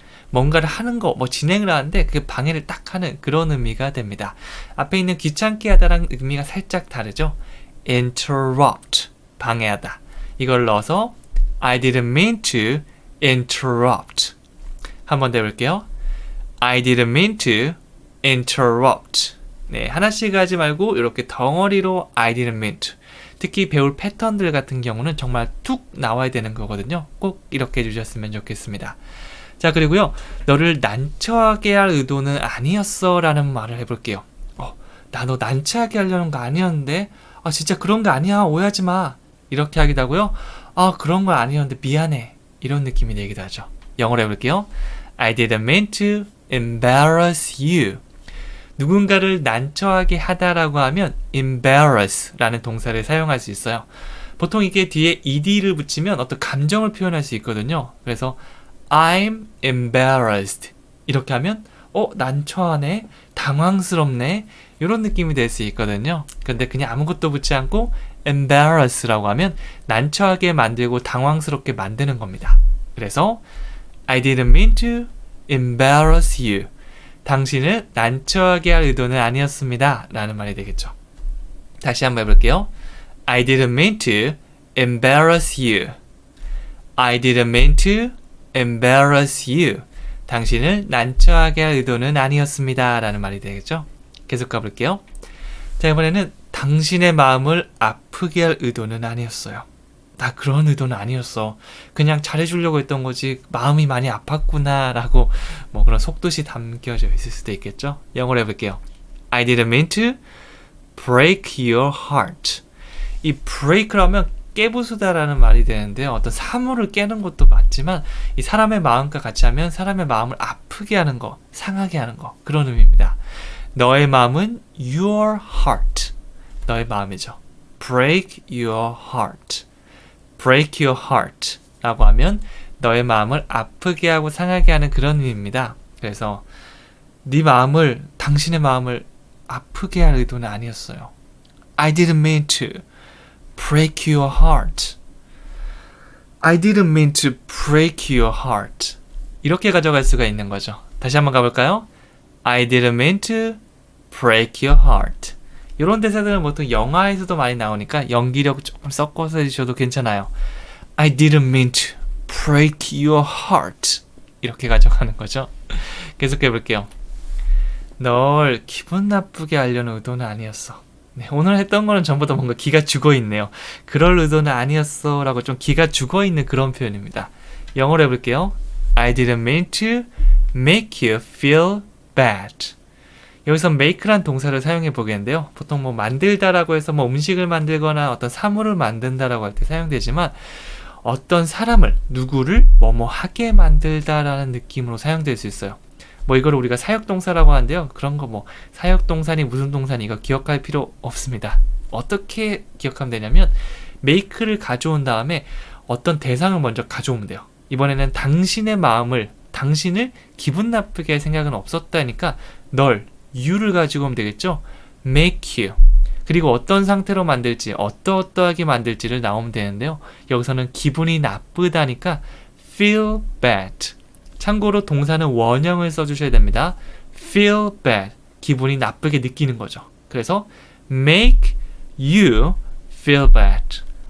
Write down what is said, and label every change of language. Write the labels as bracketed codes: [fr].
[ko] 뭔가를 하는 거, 뭐 진행을 하는데 그 방해를 딱 하는 그런 의미가 됩니다. 앞에 있는 귀찮게 하다랑 의미가 살짝 다르죠. interrupt, 방해하다. 이걸 넣어서 [en] I didn't mean to interrupt. [ko] 한번 더 해볼게요. [en] I didn't mean to interrupt. [ko] 네, 하나씩 하지 말고 이렇게 덩어리로 [en] I didn't mean to. [ko] 특히 배울 패턴들 같은 경우는 정말 툭 나와야 되는 거거든요. 꼭 이렇게 해주셨으면 좋겠습니다. 자, 그리고요. 너를 난처하게 할 의도는 아니었어 라는 말을 해볼게요. 나 너 난처하게 하려는 거 아니었는데 진짜 그런 거 아니야. 오해하지 마. 이렇게 하기도 하고요. 그런 거 아니었는데 미안해. 이런 느낌이 되기도 하죠. 영어로 해볼게요. [en] I didn't mean to embarrass you. [ko] 누군가를 난처하게 하다라고 하면 embarrass라는 동사를 사용할 수 있어요. 보통 이게 뒤에 ed를 붙이면 어떤 감정을 표현할 수 있거든요. 그래서 [en] I'm embarrassed [ko] 이렇게 하면 난처하네, 당황스럽네 이런 느낌이 될 수 있거든요. 근데 그냥 아무것도 붙지 않고 embarrass라고 하면 난처하게 만들고 당황스럽게 만드는 겁니다. 그래서 [en] I didn't mean to embarrass you. [ko] 당신을 난처하게 할 의도는 아니었습니다 라는 말이 되겠죠. 다시 한번 해볼게요. [en] I didn't mean to embarrass you. I didn't mean to embarrass you. [ko] 당신을 난처하게 할 의도는 아니었습니다 라는 말이 되겠죠. 계속 가볼게요. 자, 이번에는 당신의 마음을 아프게 할 의도는 아니었어요. 나 그런 의도는 아니었어. 그냥 잘해주려고 했던 거지 마음이 많이 아팠구나 라고 뭐 그런 속뜻이 담겨져 있을 수도 있겠죠. 영어로 해볼게요. [en] I didn't mean to break your heart. [ko] 이 break라면 깨부수다라는 말이 되는데요. 어떤 사물을 깨는 것도 맞지만 이 사람의 마음과 같이 하면 사람의 마음을 아프게 하는 거, 상하게 하는 거 그런 의미입니다. 너의 마음은 [en] your heart. [ko] 너의 마음이죠. [en] break your heart. break your heart [ko] 라고 하면 너의 마음을 아프게 하고 상하게 하는 그런 의미입니다. 그래서 네 마음을, 당신의 마음을 아프게 할 의도는 아니었어요. [en] I didn't mean to break your heart. I didn't mean to break your heart. [ko] 이렇게 가져갈 수가 있는 거죠. 다시 한번 가볼까요? [en] I didn't mean to break your heart. [ko] 이런 대사들은 보통 영화에서도 많이 나오니까 연기력 조금 섞어서 해주셔도 괜찮아요. [en] I didn't mean to break your heart. [ko] 이렇게 가져가는 거죠. 계속해 볼게요. 널 기분 나쁘게 하려는 의도는 아니었어. 네, 오늘 했던 거는 전부 다 뭔가 기가 죽어있네요. 그럴 의도는 아니었어 라고 좀 기가 죽어있는 그런 표현입니다. 영어로 해볼게요. [en] I didn't mean to make you feel bad. [ko] 여기서 make란 동사를 사용해 보겠는데요. 보통 뭐 만들다라고 해서 뭐 음식을 만들거나 어떤 사물을 만든다라고 할 때 사용되지만 어떤 사람을, 누구를 뭐뭐 하게 만들다라는 느낌으로 사용될 수 있어요. 뭐 이걸 우리가 사역동사라고 하는데요. 그런 거 뭐 사역동사니 무슨 동사니 이거 기억할 필요 없습니다. 어떻게 기억하면 되냐면 make를 가져온 다음에 어떤 대상을 먼저 가져오면 돼요. 이번에는 당신의 마음을, 당신을 기분 나쁘게 할 생각은 없었다니까 널, you를 가지고 오면 되겠죠. [en] make you. [ko] 그리고 어떤 상태로 만들지, 어떠하게 만들지를 나오면 되는데요. 여기서는 기분이 나쁘다니까 feel bad. 참고로 동사는 원형을 써주셔야 됩니다. [en] feel bad. [ko] 기분이 나쁘게 느끼는 거죠. 그래서 [en] make you feel bad.